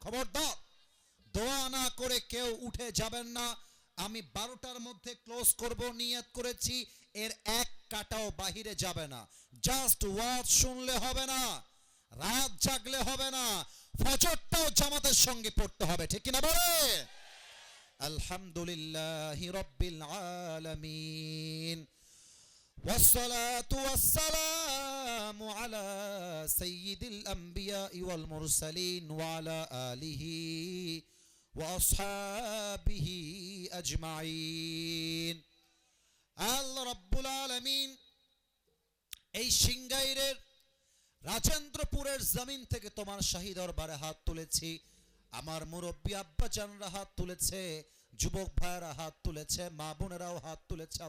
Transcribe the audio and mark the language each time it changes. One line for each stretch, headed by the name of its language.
Bangla: খবরদার, দোয়া না করে কেউ উঠে যাবেন না। আমি 12টার মধ্যে ক্লোজ করব, নিয়ত করেছি। এর এক কাটাও বাহিরে যাবে না। জাস্ট ওয়াজ শুনলে হবে না, রাত জাগলে হবে না, ফজরটাও জামাতের সঙ্গে পড়তে হবে। ঠিক কিনা বলে?
Arabic: আলহামদুলিল্লাহি রাব্বিল আলামিন والصلاة والسلام على سيد الأنبياء والمرسلين وعلى آله وأصحابه أجمعين.
Bangla: আল্লাহ রাব্বুল আলামিন এই সিংগাইরের রাজেন্দ্রপুরের জমিন থেকে তোমার শাহী দরবারে হাত তুলেছি। আমার মুরব্বী আব্বা জানরা হাত তুলেছে, যুবক ভাইরা হাত তুলেছে, মা বোনেরাও হাত তুলেছে।